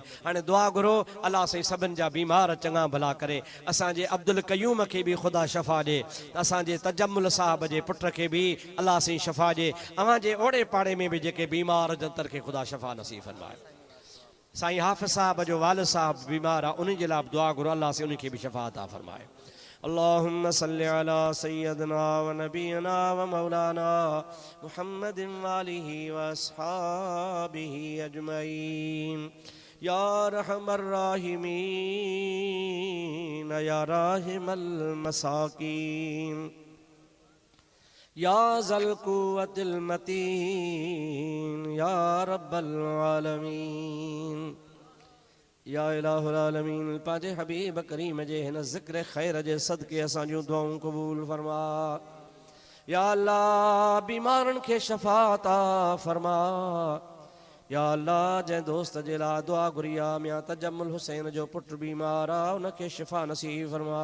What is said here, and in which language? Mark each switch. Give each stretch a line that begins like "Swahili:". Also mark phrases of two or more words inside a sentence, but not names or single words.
Sindhi: हाणे दुआ घुरो, अल्लाह साईं सभिनि जा बीमार चङा भला करे, असांजे अब्दुल क़यूम खे बि ख़ुदा शफ़ा ॾे, असांजे तजम्मुल साहब जे पुट खे बि अल्लाह साईं शफ़ा ॾे, अवांजे ओड़े पाड़े में बि जेके बीमार जंतर खे ख़ुदा शफ़ा नसीब फरमाए। साईं हाफ़िज़ साहब जो वालिद साहब बीमार आहे, उन जे लाइ दुआ घुरो, अल्लाह साईं उनखे बि शफ़ा अता फरमाए।
Arabic: اللهم صل على سيدنا ونبينا ومولانا محمد وآله وأصحابه أجمعين. يا أرحم الراحمين يا راحم المساكين يا ذا القوة المتين يا رب العالمين. يا إله العالمين,
Sindhi: पांजे हबीब करीम जे हिन ज़िक्र खैर जे सदके असां जूं दुआऊं क़बूल फरमा। या अल्लाह बीमारनि खे शफ़ा अता फरमा। या अल्लाह जंहिं दोस्त जे लाइ दुआ घुरी आहे, मियां तजम्मुल हुसैन जो पुटु बीमार आहे, उनखे शिफ़ा नसीब फरमा।